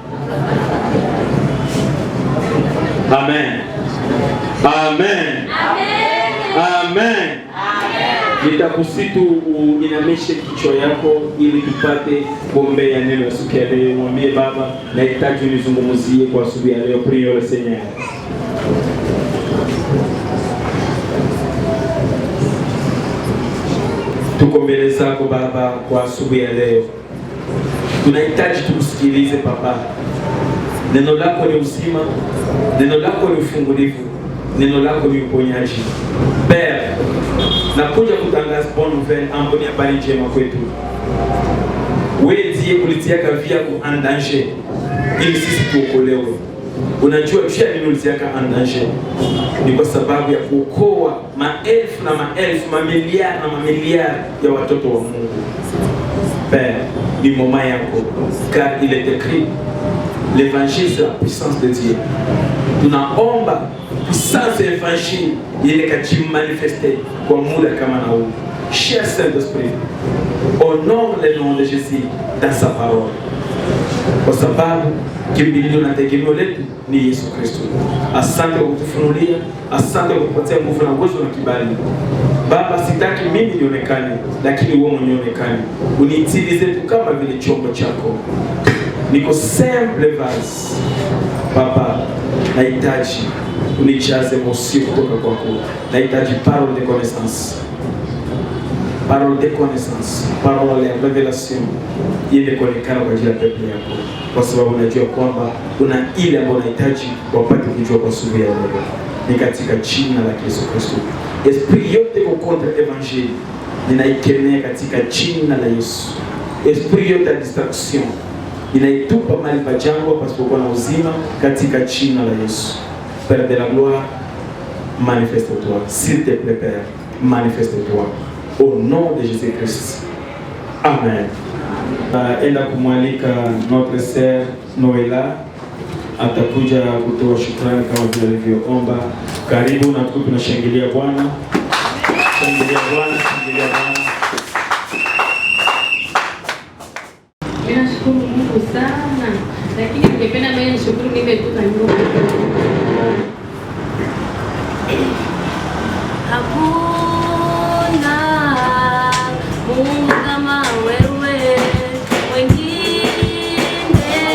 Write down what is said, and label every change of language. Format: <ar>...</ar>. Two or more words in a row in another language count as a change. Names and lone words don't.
<sw>Amen. Amen. Amen. Nitakusitu uinamishe kichwa yako ili tupate kuombea neno la siku ya leo. Mwambie Baba, nahitaji unizungumzie kwa asubuhi ya leo.</sw> <fr>Prions le Seigneur.</fr> <sw>Tuko mbele zako Baba kwa asubuhi ya leo. Tunahitaji tukusikilize Baba. Neno lako ni uzima, neno lako ni ufungulivu, neno lako ni uponyaji. Père, nakuja kutangaza</sw> <fr>bonne nouvelle,</fr> <sw>amboni habari njema kwetu. Wewe ndiye ulitiaka via ku</sw> <fr>en danger</fr> <sw>ili sisi tuokolewe. Unajua pia nini ulitiaka</sw> <fr>en danger?</fr> <sw>Ni kwa sababu ya kuokoa maelfu na maelfu, mamiliari na mamiliari ya watoto wa Mungu.</sw> <fr>Père,</fr> <sw>ni moment yako,</sw> <fr>car il est écrit l'évangile c'est la puissance de Dieu.</fr> <sw>Tunaomba puissance ya évangile ile kajimanifeste kwa muda kama na huu.</sw> <fr>Cher Saint-Esprit, honore le nom de Jésus dans sa parole.</fr> <sw>kwa sababu kimbilio na tegemeo letu ni Yesu Kristo. Asante kwa kutufunulia, asante kwa kupatia nguvu na uwezo na kibali. Baba, sitaki mimi nionekane, lakini wewe mwenyewe onekane. Uniitilize tu kama vile chombo chako. Niko</sw> <fr>simple vase.</fr> <sw>Baba, nahitaji unijaze mosi kutoka kwako.</sw> <fr>Nahitaji parole de connaissance. Parole de connaissance,</fr> <sw>parole ya revelation iende kuonekana kwa ajili ya pepo yako, kwa sababu unajua kwamba kuna ile ambayo unahitaji wapate kujua kwa sababu ya leo. Ni katika jina la Yesu Kristo. Esprit yote kwa</sw> <fr>contre evangile</fr> <sw>ninaikemea katika jina la Yesu. Esprit yote ya distraction ninaitupa mahali pa jangwa pasipokuwa na uzima katika jina la Yesu.</sw> <fr>Père de la gloire, manifeste-toi, s'il te plaît Père, manifeste-toi. Au nom de Jésus-Christ. Amen.</fr> <sw>Enda kumwalika</sw> <fr>notre sœur</fr> <sw>Noela atakuja kutoa shukrani kama vile alivyoomba. Karibu na tunashangilia Bwana. Shangilia Bwana, shangilia Bwana. Ninashukuru Mungu sana. Lakini ningependa mimi nishukuru nimetoka nyuma. Hakuna Mungu kama wewe, wengine</sw>